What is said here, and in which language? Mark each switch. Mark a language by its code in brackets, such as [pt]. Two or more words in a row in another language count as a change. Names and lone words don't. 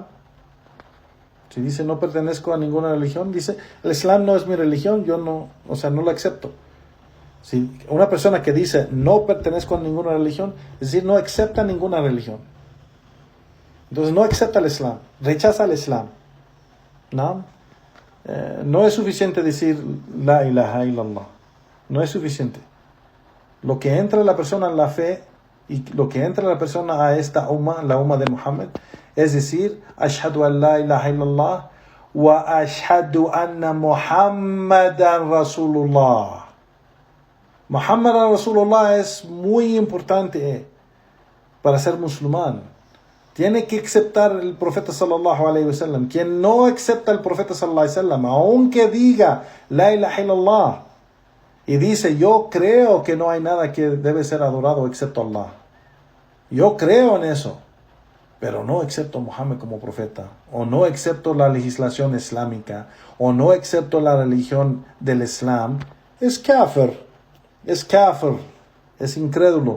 [es] Si dice no pertenezco a ninguna religión, dice el Islam no es mi religión, yo no lo acepto. Si una persona que dice no pertenezco a ninguna religión, es decir, no acepta ninguna religión. Entonces no acepta el Islam, rechaza el Islam. ¿No? No es suficiente decir [ar] لا إله إلا الله. [es] No es suficiente. Lo que entra la persona en la fe y lo que entra la persona a esta umma, la umma de Muhammad, es decir, [ar] أشهد أن لا إله إلا الله وأشهد أن محمدا رسول الله. محمدا رسول الله [es] es muy importante para ser musulmán. Tiene que aceptar el profeta [ar] صلى الله عليه وسلم. [es] Quien no acepta el profeta [ar] صلى الله عليه وسلم, [es] aunque diga [ar] لا إله إلا الله [es] y dice yo creo que no hay nada que debe ser adorado excepto Allah, yo creo en eso, pero no acepto a Muhammad como profeta, o no acepto la legislación islámica, o no acepto la religión del Islam, es kafir, es incrédulo.